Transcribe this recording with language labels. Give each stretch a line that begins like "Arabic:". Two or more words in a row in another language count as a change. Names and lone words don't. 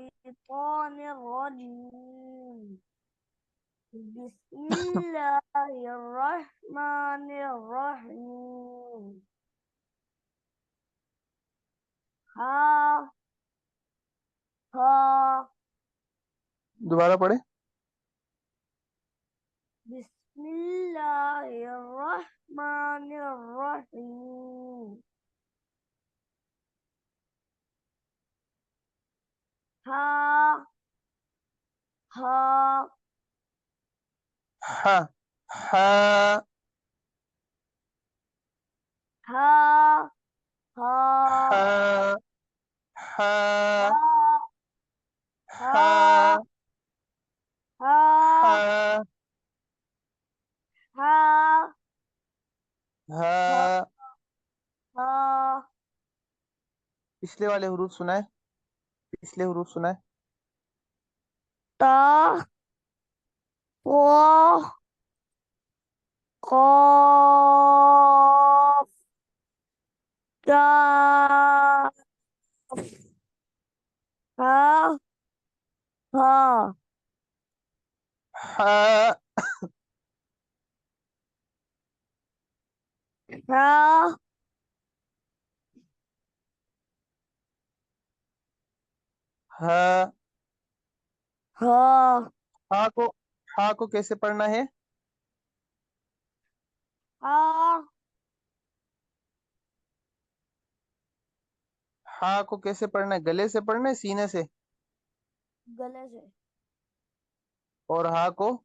Arabic: الشيطان الرجيم. بسم الله الرحمن الرحيم. ها ها
Urdu: دوبارہ پڑھے.
Arabic: بسم الله الرحمن الرحيم. ها ها ح ح ها ها ح ح ها ح ها ح ها ها ها. ها
Urdu: پچھلے والے حروف سنائے. پچھلے حروف سنائے.
Arabic: تا قاف قاف كاف ها ها ح ها ها. ها
Urdu: ہا کو ہا کو کیسے پڑھنا ہے؟
Arabic: ها
Urdu: ہا کو کیسے پڑھنا ہے؟ گلے سے پڑھنا ہے سینے سے؟ گلے سے اور ہا کو؟